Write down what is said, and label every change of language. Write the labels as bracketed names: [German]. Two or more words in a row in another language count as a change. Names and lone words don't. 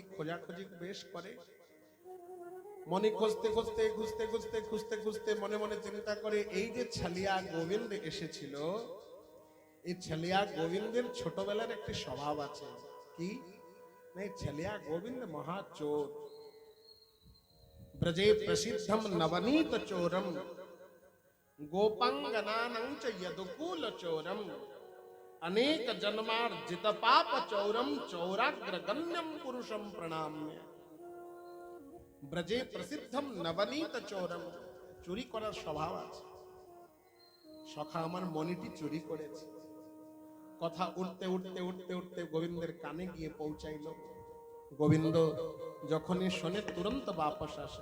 [Bangla] খোঁজাখুঁজি বেশ করে, মণি খুঁজতে খুঁজতে খুঁজতে খুঁজতে খুঁজতে খুঁজতে মনে মনে চিন্তা করে, এই যে ছালিয়া গোবিন্দ এসেছিল, এই ছালিয়া গোবিন্দের ছোটবেলার একটি স্বভাব আছে। কি? এই ছালিয়া গোবিন্দ মহাচোর, [Sanskrit] ব্রজে প্রসিদ্ধম নবনীত চোরম গোপাঙ্গনানং চ यदुकूल चोरम अनेक जन्मार्जित पाप चौरम चौराग्रगण्यम पुरुषम प्रणाम्य। ব্রজে প্রসিদ্ধম নবনীত চোরম, [Bangla] চুরি করার স্বভাব আছে। সখা আমার মণিটি চুরি করেছে। কথা উঠতে উঠতে উঠতে উঠতে গোবিন্দের কানে গিয়ে পৌঁছাইল। গোবিন্দ যখনই শোনে [Hindi] तुरंत वापस [Bangla] আসে।